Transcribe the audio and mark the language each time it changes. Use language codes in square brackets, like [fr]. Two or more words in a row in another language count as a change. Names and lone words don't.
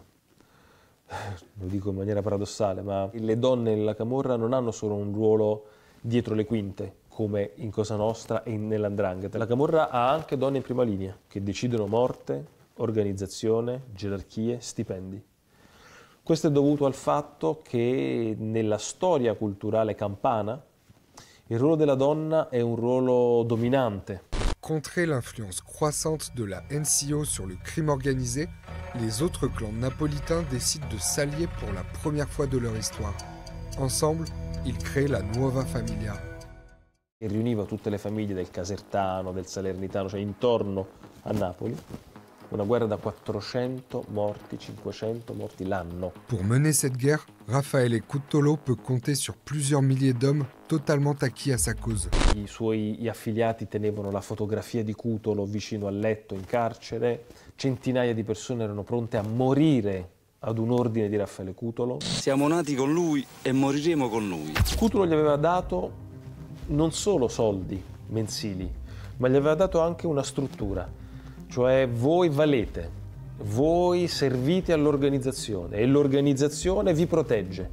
[it] Lo dico in maniera paradossale, ma le donne nella Camorra non hanno solo un ruolo dietro le quinte, come in Cosa Nostra e nella 'Ndrangheta. La Camorra ha anche donne in prima linea, che decidono morte, organizzazione, gerarchie, stipendi. Questo è dovuto al fatto che nella storia culturale campana il ruolo della donna è un ruolo dominante. [fr] Contrer l'influence croissante de la NCO sur le crime organisé, les autres clans napolitains décident de s'allier pour la première fois de leur histoire. Ensemble, ils créent la Nuova Famiglia. [it] E riuniva tutte le famiglie del Casertano, del Salernitano, cioè intorno a Napoli, Una guerra da 400 morti, 500 morti l'anno. [fr] Pour mener cette guerre, Raffaele Cutolo peut compter sur plusieurs milliers d'hommes totalement acquis à sa cause. [it] I suoi affiliati tenevano la fotografia di Cutolo vicino al letto in carcere, centinaia di persone erano pronte a morire ad un ordine di Raffaele Cutolo. Siamo nati con lui e moriremo con lui. Cutolo gli aveva dato non solo soldi mensili, ma gli aveva dato anche una struttura, cioè voi valete, voi servite all'organizzazione e l'organizzazione vi protegge.